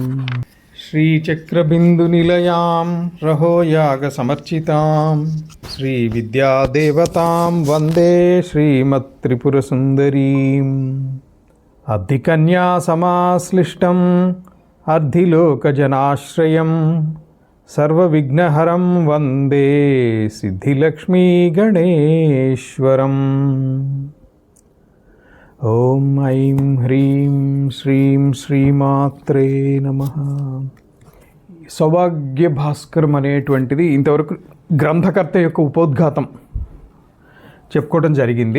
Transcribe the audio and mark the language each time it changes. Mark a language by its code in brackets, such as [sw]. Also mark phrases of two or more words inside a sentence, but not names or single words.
[sa] श्रीचक्रबिन्दुनिलयां रहोयागसमर्चितां श्रीविद्यादेवतां वन्दे श्रीमत्त्रिपुरसुन्दरीम्। अर्धिकन्यासमाश्लिष्टम् अर्धिलोकजनाश्रयं सर्वविघ्नहरं वन्दे सिद्धिलक्ष्मीगणेश्वरम्। ॐ ऐं ह्रीं श्रीं श्रीमात्रे नमः. [te] సౌభాగ్య భాస్కరం అనేటువంటిది ఇంతవరకు గ్రంథకర్త యొక్క ఉపోద్ఘాతం చెప్పుకోవడం జరిగింది.